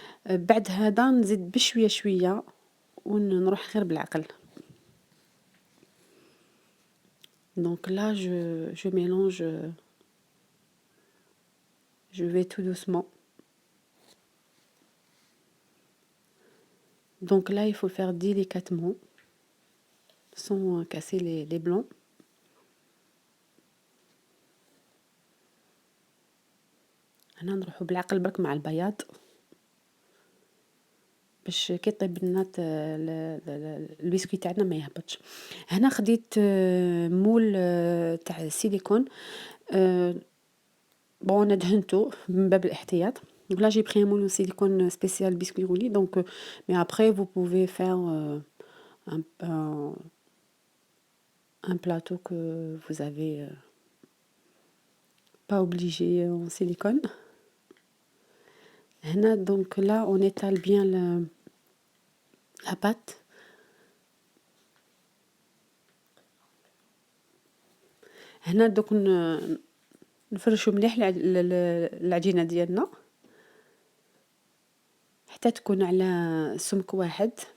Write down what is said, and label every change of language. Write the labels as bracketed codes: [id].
[ar] بعد هذا نزيد بشوية شوية ونروح غير بالعقل. [fr] Donc là, je mélange, je vais tout doucement. Donc là, il faut le faire délicatement, sans casser les blancs. [ar] هنا نروحو بالعقل برك مع البياض باش كي طيب لنا البسكويت تاعنا ما يهبطش. هنا خديت مول تاع السيليكون، بون انا دهنتو من باب الاحتياط. [fr] Donc là j'ai pris un moule en silicone spécial biscuit roulé. Donc mais après vous pouvez faire un, un, un plateau que vous avez pas obligé en silicone. هنا donc là on étale bien la pâte. [ar] هنا دوك نفرشو مليح العجينة ديالنا حتى تكون على سمك واحد.